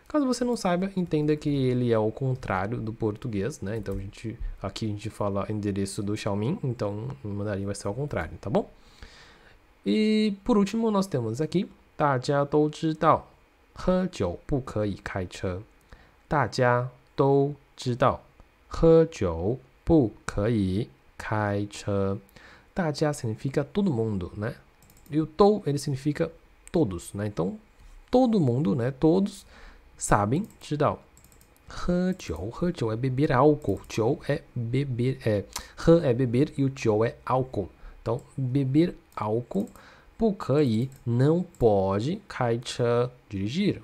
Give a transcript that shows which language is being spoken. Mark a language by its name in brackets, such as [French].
[Portuguese] Caso você não saiba, entenda que ele é o contrário do português, né? Então, aqui a gente fala endereço do Xiaoming, então, no mandarim vai ser ao contrário, tá bom? E, por último, nós temos aqui, [Chinese] 大家都知道喝酒不可以开车. 大家都知道喝酒不可以开车. [Portuguese] 大家 significa todo mundo, né? E o tou, ele significa todos, né? Então, todo mundo, né? Todos sabem, 知道. 喝酒é beber álcool. 酒é beber, 喝é beber e o 酒 é álcool. Então, beber álcool, 不可以, não pode, 开车, dirigir.